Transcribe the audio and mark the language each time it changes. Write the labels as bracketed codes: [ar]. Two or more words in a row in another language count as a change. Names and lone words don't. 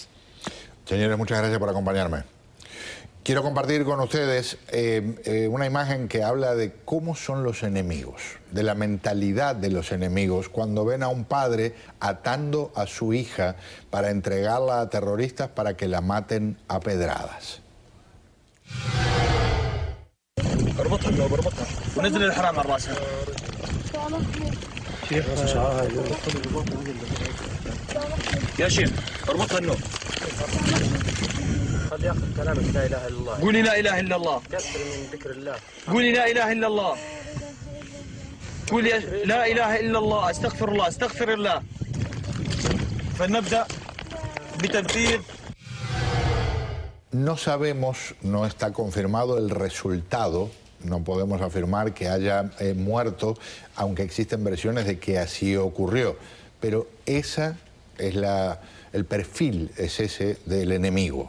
[es] Señores, muchas gracias por acompañarme. Quiero compartir con ustedes una imagen que habla de cómo son los enemigos, de la mentalidad de los enemigos cuando ven a un padre atando a su hija para entregarla a terroristas para que la maten a pedradas. [ar] بربطها ونزل الحرام على راسها يا شيخ اربطها النوم قد ياخذ كلامك لا اله الا الله. قولي لا اله الا الله. كثر من ذكر الله. قولي لا اله الا الله. قولي لا اله الا الله، استغفر الله، استغفر الله. فلنبدا بتنفيذ. [es] No sabemos, no está confirmado el resultado, no podemos afirmar que haya muerto, aunque existen versiones de que así ocurrió, pero esa es el perfil, es ese del enemigo.